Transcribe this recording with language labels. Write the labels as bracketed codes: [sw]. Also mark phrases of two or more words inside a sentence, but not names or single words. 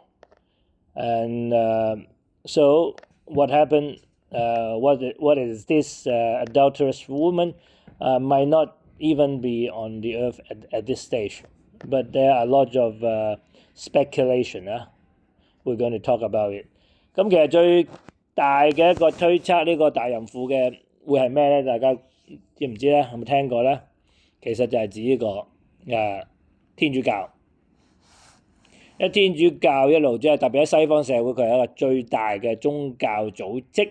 [en] And so what happened, what is this adulterous woman might not even be on the earth at this stage. But there are a lot of speculation. We're going to talk about it. [yue] 咁其實最大嘅一個推測呢個大淫婦嘅會係咩咧？大家知唔知咧？有冇聽過咧？其實就係指呢個天主教。因為天主教一路即係特別喺西方社會，佢係一個最大嘅宗教組織。